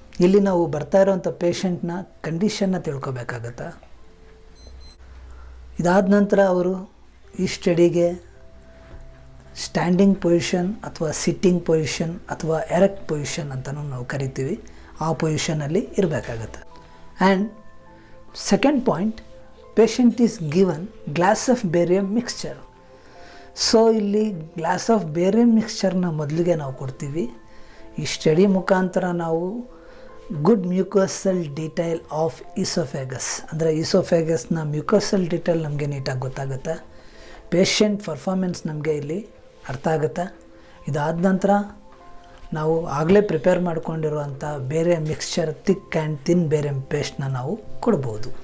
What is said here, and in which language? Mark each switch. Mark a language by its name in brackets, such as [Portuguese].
[Kannada] ಇಲ್ಲಿ ನಾವು ಬರ್ತಾ ಇರೋವಂಥ ಪೇಷಂಟ್ನ ಕಂಡೀಷನ್ನ ತಿಳ್ಕೊಬೇಕಾಗತ್ತೆ. ಇದಾದ ನಂತರ ಅವರು ಈ ಸ್ಟಡಿಗೆ ಸ್ಟ್ಯಾಂಡಿಂಗ್ ಪೊಸಿಷನ್ ಅಥವಾ ಸಿಟ್ಟಿಂಗ್ ಪೊಸಿಷನ್ ಅಥವಾ ಎರೆಕ್ಟ್ ಪೊಸಿಷನ್ ಅಂತಲೂ ನಾವು ಕರಿತೀವಿ, ಆ ಪೊಸಿಷನಲ್ಲಿ ಇರಬೇಕಾಗತ್ತೆ. And [English] Second point, patient is given glass of barium mixture. [Kannada] So ಇಲ್ಲಿ ಗ್ಲಾಸ್ ಆಫ್ ಬೇರಿಯಂ ಮಿಕ್ಸ್ಚರ್ನ ಮೊದಲಿಗೆ ನಾವು ಕೊಡ್ತೀವಿ. ಈ ಸ್ಟಡಿ ಮುಖಾಂತರ ನಾವು [English] good mucosal detail of oesophagus, [Kannada] ಅಂದರೆ ಈಸೋಫೇಗಸ್ನ ಮ್ಯೂಕೋಸಲ್ ಡೀಟೈಲ್ ನಮಗೆ ನೀಟಾಗಿ ಗೊತ್ತಾಗುತ್ತೆ. ಪೇಷಂಟ್ ಪರ್ಫಾರ್ಮೆನ್ಸ್ ನಮಗೆ ಇಲ್ಲಿ ಅರ್ಥ ಆಗುತ್ತೆ. ಇದಾದ ನಂತರ ನಾವು ಆಗಲೇ prepare ಮಾಡ್ಕೊಂಡಿರುವಂಥ barium mixture, thick and thin barium ಪೇಸ್ಟ್ನ ನಾವು ಕೊಡ್ಬೋದು.